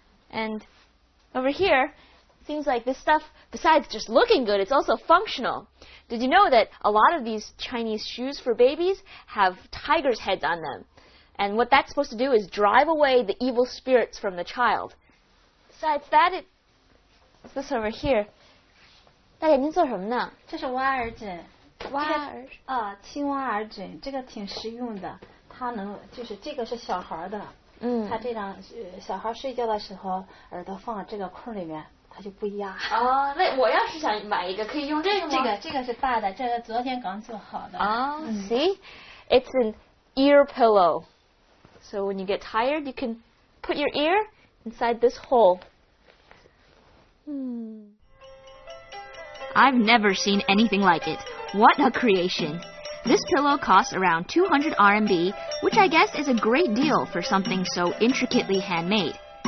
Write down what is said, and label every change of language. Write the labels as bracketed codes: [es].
[en] And over here, it seems like this stuff, besides just looking good, it's also functional. Did you know that a lot of these Chinese shoes for babies have tigers' heads on them? And what that's supposed to do is drive away the evil spirits from the child. Besides that, what's this over here? [zh] 大眼睛做什么呢？这是挖耳枕。挖耳啊，青蛙耳枕，这个挺实用的。它能就是这个是小孩的，它这样小孩睡觉的时候耳朵放这个空里面，它就不压。哦，那我要是想买一个，可以用这个吗？这个是大的，这个昨天刚做好的。 [en] See, it's an ear pillow. So when you get tired, you can put your ear inside this hole. I've never seen anything like it. What a creation. This pillow costs around 200 RMB, which I guess is a great deal for something so intricately handmade.